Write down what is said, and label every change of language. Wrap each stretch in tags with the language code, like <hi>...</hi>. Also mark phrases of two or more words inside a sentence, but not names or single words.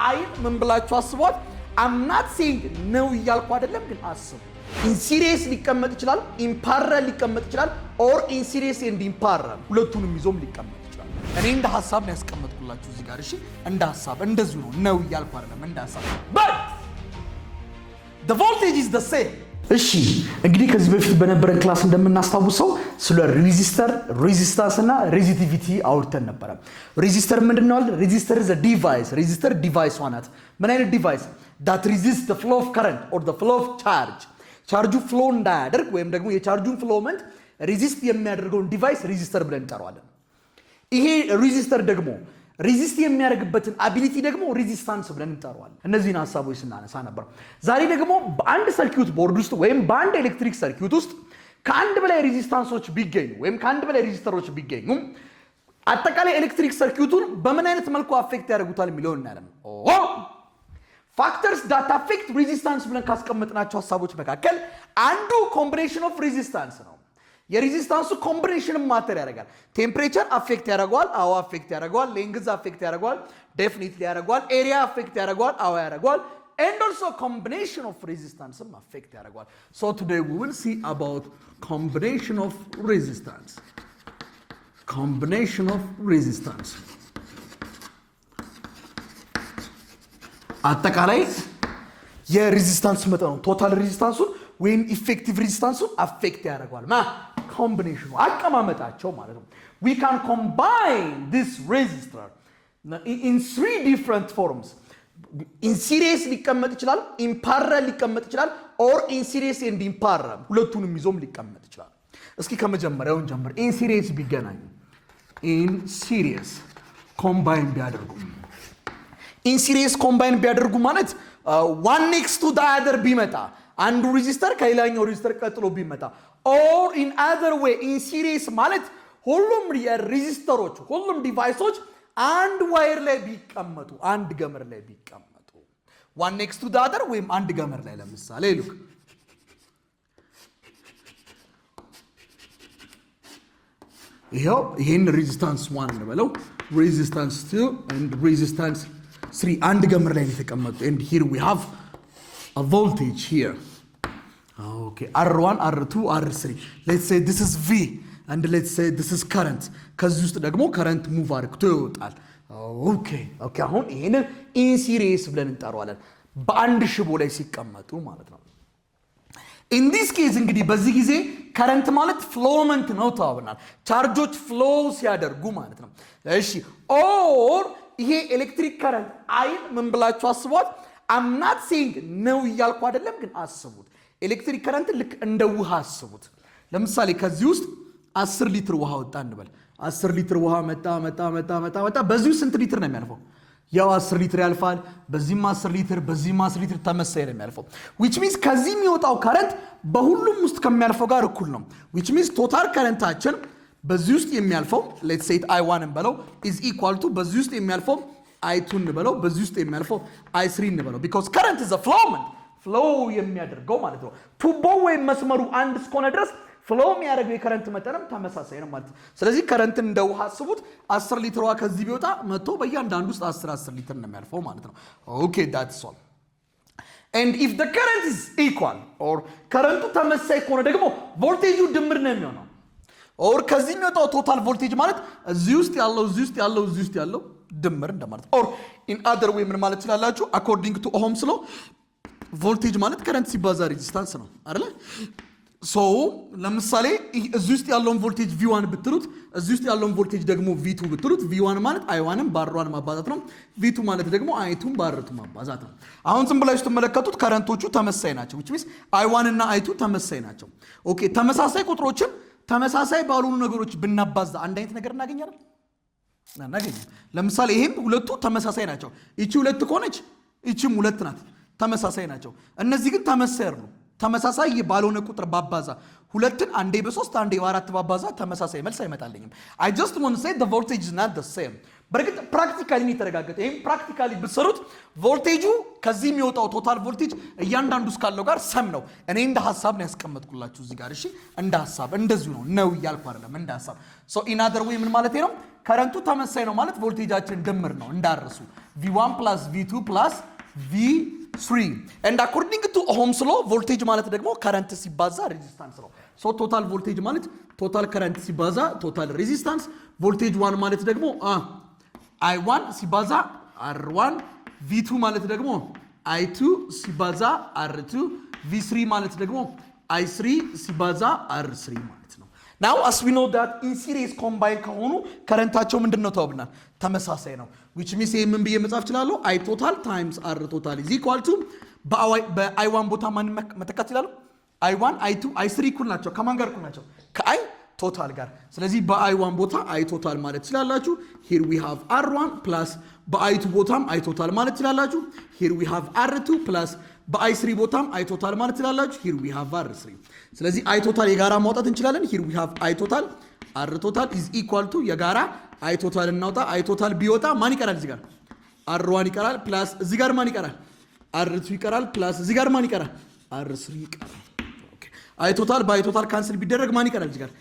<am>አይን ምን ብላችሁ አስቧት</am> <en>I'm not saying</en> <am>ነው እያልኩ አይደለም ግን አስቡ</am> <en>in serious</en> <am>ሊቀመጥ ይችላል</am> <en>in parallel</en> <am>ሊቀመጥ ይችላል</am> <en>or in serious and in parallel</en> <am>ሁለቱንም ይዞም ሊቀመጥ ይችላል እኔ እንደ ሐሳብ ነው ያስቀመጥኩላችሁ እዚህ ጋር እሺ እንደ ሐሳብ እንደዚሁ ነው እያልኩ አይደለም እንደ ሐሳብ</am> <en>but the voltage is the same</en> <am>እሺ እንግዲህ ከዚህ በፊት በነበረን ክላስ እንደምናስታውሰው ስለ ሬዚስተር ሬዚስታንስ እና ሬዚስቲቪቲ አውርተን ነበር ሬዚስተር ምንድነው ሬዚስተር</am> <en>is a device resistor device</en> <am>ዋናት ምን አይነት ዲቫይስ</am> <en>that resists the flow of current or the flow of charge</en> <am>ቻርጁ ፍሎ እንዳያደርግ ወይም ደግሞ የቻርጁን ፍሎመንት ሬዚስት የሚያደርገውን ዲቫይስ ሬዚስተር ብለን እንጠራዋለን ይሄ ሬዚስተር ደግሞ ሬዚስት የሚያደርግበትን አቢሊቲ ደግሞ ሬዚስታንስ ብለን እንጠራዋለን እነዚህን ሐሳቦች ስናነሳ ነበር ዛሬ ደግሞ በአንድ</am> <en>circuit board</en> <am>ውስጥ ወይም በአንድ</am> <en>electric circuit</en> <am>ውስጥ ከአንድ በላይ ሬዚስታንሶች ቢገኙ ወይም ከአንድ በላይ ሬዚስተሮች ቢገኙ አጠቃላይ ኤሌክትሪክ ሰርኪዩቱን በምን አይነት መልኩ አፌክት ያደርጉታል የሚለውን እናያለን factors</am> <en>that affect resistance</en> <am>ብለን ካስቀመጥናቸው ሐሳቦች መካከል አንዱ</am> <en>combination of resistance</en> <am>ነው የሬዚስታንሱ ኮምቢኔሽን ማተር ያደርጋል ቴምፕሬቸር አፌክት ያደርጋል አዎ አፌክት ያደርጋል ሌንግዝ አፌክት ያደርጋል ዴፊኒትሊ ያደርጋል ኤሪያ አፌክት ያደርጋል አዎ ያደርጋል</am> <en>and also combination of resistance</en> <am>affect ያደርጋል</am> <en>so today we will see about combination of resistance</en> <am>አጠቃላይ የሬዚስታንስ መጠኑ ቶታል ሬዚስታንሱን ወይም ኢፌክቲቭ ሬዚስታንሱን አፌክት ያደርጋል combination አቀማመጣቸው ማለት ነው</am> <en>we can combine this resistor in three different forms in series</en> <am>ሊቀመጥ ይችላል</am> <en>in parallel</en> <am>ሊቀመጥ ይችላል</am> <en>or in series and in parallel</en> <am>ሁለቱንም ይዞም ሊቀመጥ ይችላል እስኪ ከመጀመሪያው እንጀምር</am> <en>in series</en> <am>ቢገናኙ</am> <en>in series combine</en> <am>ቢያደርጉ</am> <en>in series combine</en> <am>ቢያደርጉ ማለት</am> <en>one next to the other</en> <am>ቢመጣ አንዱ ሬዚስተር ከሌላኛው ሬዚስተር ቀጥሎ ቢመጣ</am> <en>or in other way in series</en> <am>ማለት ሁሉም ሬዚስተሮች ሁሉም ዲቫይሶች አንድ ዋየር ላይ ቢቀመጡ አንድ ገመድ ላይ ቢቀመጡ</am> <en>one next to the other</en> <am>ወይም አንድ ገመድ ላይ ለምሳሌ look ይሄን ሬዚስታንስ 1 እንበለው ሬዚስታንስ 2</am> <en>and resistance 3</en> <am>አንድ ገመድ ላይ የተቀመጡ</am> <en>and here we have a voltage here okay R1 R2 R3 let's say this is V and let's say this is current</en> <am>ከዚህ ውስጥ ደግሞ</am> <en>current move</en> <am>አድርጎ ይወጣል okay አሁን ይሄንን</am> <en>in series</en> <am>ብለን እንጠራዋለን በአንድ ሽቦ ላይ ሲቀመጡ ማለት ነው</am> <en>in this case</en> <am>እንግዲህ በዚህ ጊዜ current ማለት ፍሎመንት ነው ተባብናል ቻርጆች ፍሎው ሲያደርጉ ማለት ነው እሺ or ይሄ</am> <en>electric current</en> <am>አይን ምን ብላችሁ አስቧት</am> <en>I'm not saying</en> <am>ነው እያልኩ አይደለም ግን አስቡት</am> <en>electric current</en> <am>ልክ እንደ ውሃ አስቡት ለምሳሌ ከዚህ ውስጥ 10 ሊትር ውሃ ወጣ እንበል 10 ሊትር ውሃ መጣ በዚህ ስንት ሊትር ነው የሚያልፈው ያው 10 ሊትር ያልፋል በዚህም 10 ሊትር በዚህም 10 ሊትር ተመሳሳይ ነው የሚያልፈው</am> <en>which means</en> <am>ከዚህ የሚወጣው ከረንት በሁሉም ውስጥ ከሚያልፈው ጋር እኩል ነው</am> <en>which means</en> <am>ቶታል ከረንታችን በዚህ ውስጥ የሚያልፈው</am> <en>let's say I1</en> <am>እንበለው</am> <en>is equal to</en> <am>በዚህ ውስጥ የሚያልፈው I2 እንበለው በዚህ ውስጥ የሚያልፈው I3 እንበለው</am> <en>because current is a flow</en> <am>የሚያደርገው ማለት ነው ቱቦ ወይም መስመሩ አንድ እስከሆነ ድረስ ፍሎው የሚያደርገው የከረንት መጠንም ተመሳሳይ ነው ማለት ስለዚህ ከረንትን እንደ ውሃ አስቡት 10 ሊትር ውሃ ከዚህ ቢወጣ መጥቶ በእያንዳንዱ ውስጥ 10 ሊትር ነው የሚያልፈው ማለት ነው</am> <en>okay that's all and if the current is equal or</en> <am>ከረንቱ ተመሳሳይ ከሆነ ደግሞ ቮልቴጁ ድምር ነው የሚሆነው or ከዚህ የሚወጣው</am> <en>total voltage</en> <am>ማለት እዚህ ውስጥ ያለው ድምር እንደማለት</am> <en>or in other way</en> <am>ምን ማለት ይችላልላችሁ</am> <en>according to ohms law</en> <am>ቮልቴጅ ማለት ከረንት ሲባዛ ሬዚስታንስ ነው አይደል so ለምሳሌ እዚህ ውስጥ ያለውን ቮልቴጅ V1 ብትሉት እዚህ ውስጥ ያለውን ቮልቴጅ ደግሞ V2 ብትሉት V1 ማለት I1ን በR1 ማባዛት ነው V2 ማለት ደግሞ I2ን በR2 ማባዛት ነው አሁን ዝም ብላችሁ ተመለከቱት ከረንቶቹ ተመሳሳይ ናቸው</am> <en>which means</en> <am>I1 እና I2 ተመሳሳይ ናቸው ኦኬ ተመሳሳይ ቁጥሮችን ተመሳሳይ ባሉኑ ነገሮች ብናባዛ አንድ አይነት ነገር እናገኛለን ለምሳሌ ይሄም ሁለቱ ተመሳሳይ ናቸው እቺ ሁለት ከሆነች እቺም ሁለት ናት ተመሳሳይ ናቸው እነዚህ ግን ተመሳሳይ አይደሉም ተመሳሳይ ባልሆነ ቁጥር ባባዛ ሁለትን አንዴ በ3 አንዴ በ4 ባባዛ ተመሳሳይ መልስ አይመጣልኝም</am> <en>I just want to say the voltage is not the same</en> <am>በርግጥ ፕራክቲካሊ ነው የተረጋገጠ ይሄን ፕራክቲካሊ ብትሰሩት ቮልቴጁ ከዚህ የሚወጣው</am> <en>total voltage</en> <am>እያንዳንዱ እስካለው ጋር ሰም ነው እኔ እንደ ሐሳብ ነው ያስቀመጥኩላችሁ እዚህ ጋር እሺ እንደ ሐሳብ እንደዚሁ ነው ይያልኩ አይደለም እንደ ሐሳብ</am> <en>so in other way</en> <am>ምን ማለት ነው ከረንቱ ተመሳሳይ ነው ማለት ቮልቴጃችን ድምር ነው እንዳረሱ</am> <en>v1 + v2 + v3 and according to Ohm's law voltage</en> <am>ማለት ደግሞ current ሲባዛ resistance ነው</am> <en>so total voltage</en> <am>ማለት</am> <en>total current</en> <am>ሲባዛ</am> <en>total resistance voltage 1</en> <am>ማለት ደግሞ I1 ሲባዛ R1 V2 ማለት ደግሞ I2 ሲባዛ R2 V3 ማለት ደግሞ I3 ሲባዛ R3 ማለት ነው</am> <en>now as we know that in series combine</en> <am>ከሆኑ ከረንታቸው ምንድነው ተወብናል ተመሳሳይ ነው</am> <en>which means</en> <am>ምን ብዬ መጻፍ እችላለሁ</am> <en>I total times R total is equal to</en> <am>በI1 ቦታ ማን መተካት ይችላል I1 I2 I3 እኩል ናቸው ከማን ጋር እኩል ናቸው ከI total ጋር ስለዚህ በI1 ቦታ I total ማለት ይችላልላችሁ</am> <en>here we have R1 plus</en> <am>በI2 ቦታም I total ማለት ይችላልላችሁ</am> <en>here we have R2 plus</en> <am>በI3 ቦታም I total ማለት ይችላልላችሁ</am> <en>here we have</en> <am>R3 ስለዚህ I total የጋራ ማውጣት እንችላለን</am> <en>here we have I total R total is equal to</en> <am>የጋራ I total እናውጣ I total ቢወጣ ማን ይቀራል እዚህ ጋር R1 ይቀራል plus እዚህ ጋር ማን ይቀራል R2 ይቀራል plus እዚህ ጋር ማን ይቀራል R3 ይቀራል</am> <en>I total by total cancel</en> <am>ቢደረግ ማን ይቀራል እዚህ ጋር</am>